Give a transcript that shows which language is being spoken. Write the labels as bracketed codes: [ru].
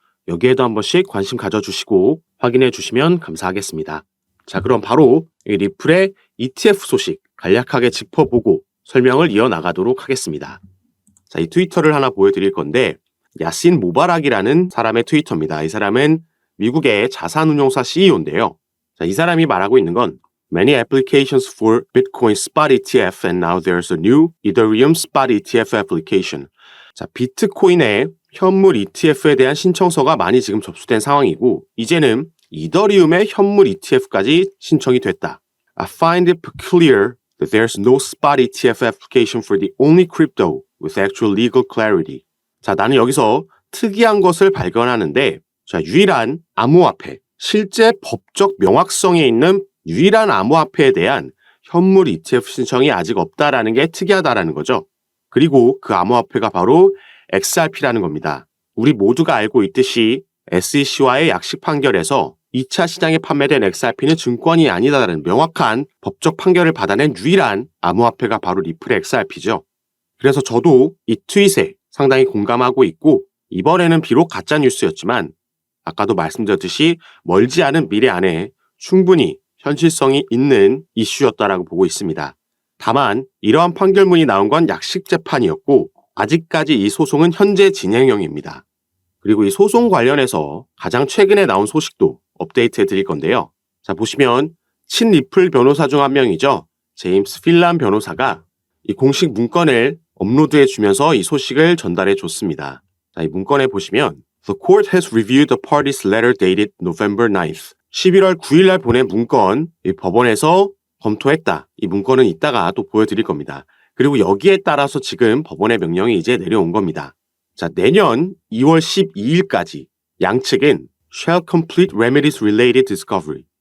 [ko] 여기에도 한 번씩 관심 가져주시고 확인해 주시면 감사하겠습니다. 자, 그럼 바로 이 리플의 ETF 소식 간략하게 짚어보고 설명을 이어나가도록 하겠습니다. 자, 이 트위터를 하나 보여드릴 건데 야신 모바락이라는 사람의 트위터입니다. 이 사람은 미국의 자산운용사 CEO인데요. 자, 이 사람이 말하고 있는 건 [en] Many applications for Bitcoin spot ETF and now there's a new Ethereum spot ETF application. [ko] 자, 비트코인의 현물 ETF에 대한 신청서가 많이 지금 접수된 상황이고 이제는 이더리움의 현물 ETF까지 신청이 됐다. [en] I find it peculiar that there's no spot ETF application for the only crypto with actual legal clarity. [ko] 자, 나는 여기서 특이한 것을 발견하는데 자, 유일한 암호화폐, 실제 법적 명확성이 있는 유일한 암호화폐에 대한 현물 ETF 신청이 아직 없다라는 게 특이하다라는 거죠. 그리고 그 암호화폐가 바로 XRP라는 겁니다. 우리 모두가 알고 있듯이 SEC와의 약식 판결에서 2차 시장에 판매된 XRP는 증권이 아니다라는 명확한 법적 판결을 받아낸 유일한 암호화폐가 바로 리플의 XRP죠. 그래서 저도 이 트윗에 상당히 공감하고 있고, 이번에는 비록 가짜뉴스였지만 아까도 말씀드렸듯이 멀지 않은 미래 안에 충분히 현실성이 있는 이슈였다라고 보고 있습니다. 다만 이러한 판결문이 나온 건 약식 재판이었고 아직까지 이 소송은 현재 진행형입니다. 그리고 이 소송 관련해서 가장 최근에 나온 소식도 업데이트해 드릴 건데요. 자, 보시면 친리플 변호사 중 한 명이죠. 제임스 필란 변호사가 이 공식 문건을 업로드해 주면서 이 소식을 전달해 줬습니다. 자, 이 문건에 보시면 [en] The court has reviewed the party's letter dated November 9th. [ko] 11월 9일 날 보낸 문건, 이 법원에서 검토했다. 이 문건은 이따가 또 보여드릴 겁니다. 그리고 여기에 따라서 지금 법원의 명령이 이제 내려온 겁니다. 자, 내년 2월 12일까지 양측은 [en] shall complete remedies related discovery.